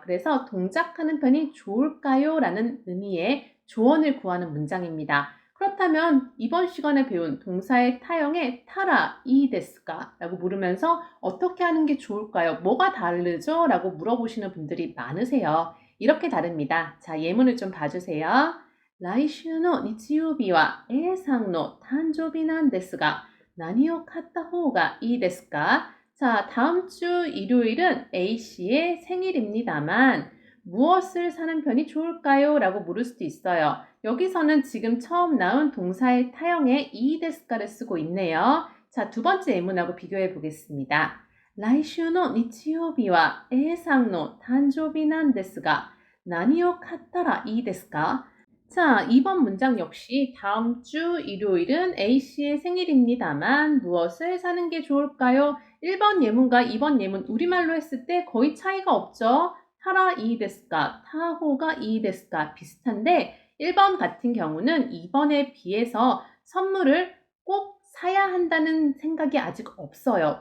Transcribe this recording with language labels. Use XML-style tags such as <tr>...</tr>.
<ko>그래서 동작하는 편이 좋을까요? 라는 의미의 조언을 구하는 문장입니다. 그렇다면 이번 시간에 배운 동사의 타형에 타라 이 데스까? 라고 물으면서 어떻게 하는 게 좋을까요? 뭐가 다르죠? 라고 물어보시는 분들이 많으세요. 이렇게 다릅니다. 자, 예문을 좀 봐주세요.</ko> <ja>来週の日曜日は A さんの誕生日なんですが何を買った方がいいですか?</ja> <ko>자, 다음 주 일요일은 A씨의 생일입니다만 무엇을 사는 편이 좋을까요? 라고 물을 수도 있어요. 여기서는 지금 처음 나온 동사의 타형에 이 데스까를 쓰고 있네요. 자, 두 번째 예문하고 비교해 보겠습니다.</ko> <ja>来週の日曜日は A さんの誕生日なんですが何を買ったらいいですか?</ja> <ko>자, 2번 문장 역시 다음 주 일요일은 A씨의 생일입니다만 무엇을 사는 게 좋을까요? 1번 예문과 2번 예문 우리말로 했을 때 거의 차이가 없죠. 타라 이 데스까, 타호가 이 데스까 비슷한데 1번 같은 경우는 2번에 비해서 선물을 꼭 사야 한다는 생각이 아직 없어요.</ko>